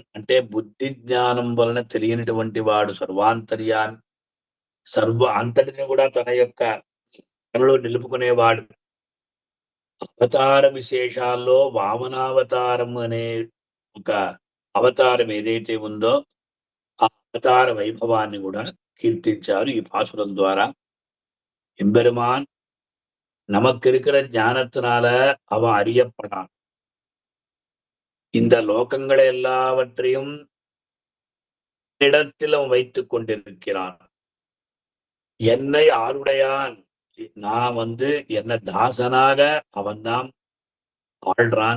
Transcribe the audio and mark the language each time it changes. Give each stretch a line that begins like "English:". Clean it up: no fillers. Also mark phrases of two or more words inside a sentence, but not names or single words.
Telugu: అంటే బుద్ధి జ్ఞానం వలన తెలియనటువంటి వాడు సర్వాంతర్యాన్ని, సర్వ అంతటిని కూడా తన యొక్క తనలో నిలుపుకునేవాడు. అవతార విశేషాల్లో వామనావతారం అనే ఒక అవతారం ఏదైతే ఉందో ఆ అవతార వైభవాన్ని కూడా కీర్తించారు ఈ పాసురం ద్వారా.
Tamil: எம்பெருமான் நமக்கு இருக்கிற ஞானத்தினால அவன் அறியப்படான். இந்த லோகங்களை எல்லாவற்றையும் இடத்திலும் வைத்துக் கொண்டிருக்கிறான். என்னை ஆளுடையான். நான் என்ன தாசனாக அவன்தான் ஆள்றான்.